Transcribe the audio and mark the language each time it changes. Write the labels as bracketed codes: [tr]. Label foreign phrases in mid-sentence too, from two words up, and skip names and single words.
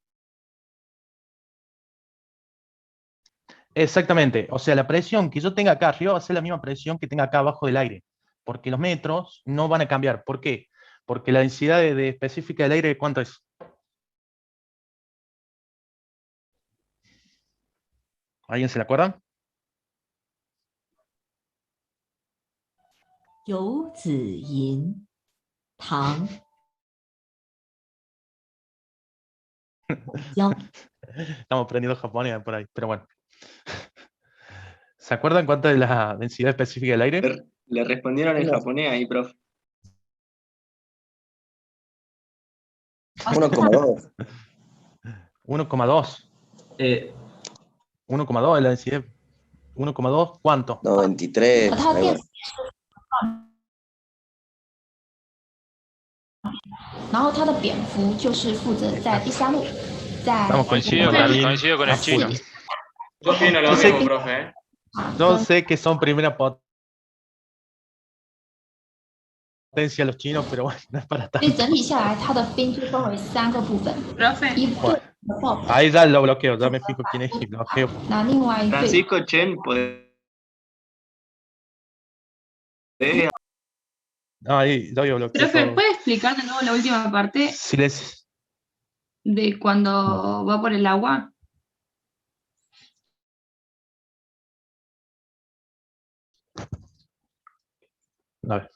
[es] Exactamente, o sea, la presión que yo tenga acá arriba va a ser la misma presión que tenga acá abajo del aire, porque los metros no van a cambiar. ¿Por qué? Porque la densidad específica del aire, ¿cuánto es? ¿Alguien se la acuerda? 有子吟，唐，江。 Estamos aprendiendo japonés por ahí, pero bueno. ¿Se acuerdan cuánto es la densidad específica del aire? Le respondieron en japonés ahí, profe. 1,2. 1,2. 1,2 es la densidad. 1,2, ¿cuánto? 93. [zh] 它 [es] algo [zh] 电 [es] así. [zh] 然后它的蝙蝠就是负责在第三路，在 [es] Estamos Coincido con el a full. chino. Yo opino lo Yo sé mismo, que- profe. Yo sé que son primera potencia los chinos, pero bueno, no es para [zh] 所以 [es] tanto. [zh] 整体下来，它的兵就分为3个部分， [es] Profe, [zh] 一队的炮兵， [es] Ahí ya lo bloqueo, ya me fijo quién es y bloqueo. [zh] 那另外一队 [es] Francisco Chen, No, ahí ya yo bloqueo profe, todo. ¿puede explicar de nuevo la última parte Silencio. de cuando va por el agua? A ver.